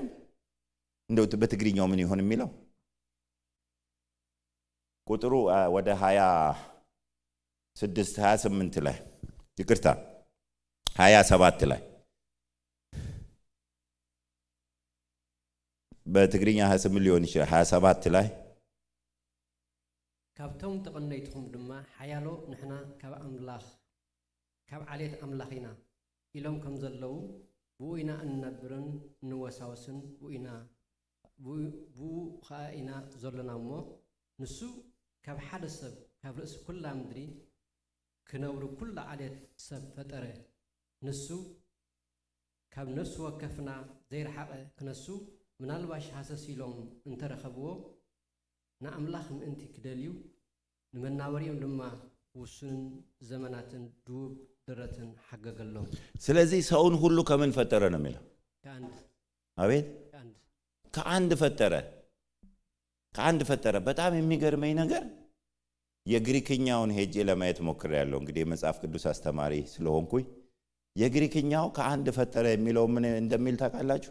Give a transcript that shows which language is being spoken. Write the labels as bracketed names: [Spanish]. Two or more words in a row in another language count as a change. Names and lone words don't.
[Amharic] እንደው በትግርኛው ምን ይሆን የሚለው ቁጥሩ ወደ 26 28 ላይ ይቅርታ 27 ላይ በትግርኛ 28 ሊሆን ይችላል 27 ላይ [Tigrinya] ካብቶም ተቀነይትኩም ድማ ሓያሎ ንሕና ካብ ዓሌት ኣምላኺና ኢሎም ከም ዘለው ብኡኢና እንነብርን እንወሳወስን ብኡ ከዓ ኢና ዘለና እሞ ንሱ ካብ ሓደ ሰብ ካብ ርእሲ ኩላ ምድሪ ክነብሩ ኩላ ዓሌት ሰብ ፈጠረ። ንሱ ካብ ነፍሱ ወከፍና ዘይረሓቐ ክነሱ ምናልባሽ ሃሰስ ኢሎም እንተረኸብዎ ንኣምላኽ ምእንቲ ክደልዩ ንመናበሪኦም ድማ ውሱንን ዘመናትን ድውብ ድረትን ሓገገሎም። [Amharic] ስለዚህ ሰውን ሁሉ ከምን ፈጠረ ነው የሚለው? አቤት ከአንድ ፈጠረ። በጣም የሚገርመኝ ነገር የግሪክኛውን ሄጄ ለማየት ሞክሬያለሁ። እንግዲህ የመጽሐፍ ቅዱስ አስተማሪ ስለሆንኩኝ የግሪክኛው ከአንድ ፈጠረ የሚለው ምን እንደሚል ታውቃላችሁ?